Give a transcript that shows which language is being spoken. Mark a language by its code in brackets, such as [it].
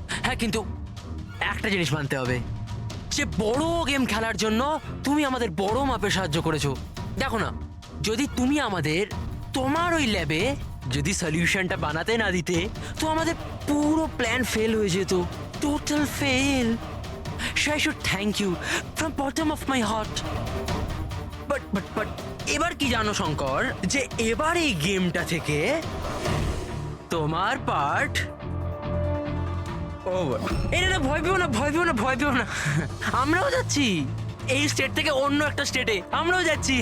[bn] হ্যাঁ কিন্তু একটা জিনিস মানতে হবে, যে বড় গেম খেলার জন্য তুমি আমাদের বড় মাপে সাহায্য করেছো। দেখো না, যদি তুমি আমাদের তোমার ওই ল্যাবে যদি সলিউশনটা বানাতে না দিতে, তো আমাদের পুরো প্ল্যান ফেল হয়ে যেত, total fail. [en] So I should thank you from bottom of my heart. [bn] But এবার কি জানো শঙ্কর, যে এবার এই গেমটা থেকে তোমার পার্ট ওভার। এটা না, ভয় পেও না, ভয় পেও না, ভয় পেও না। আমরাও যাচ্ছি এই স্টেট থেকে অন্য একটা স্টেটে, আমরাও যাচ্ছি।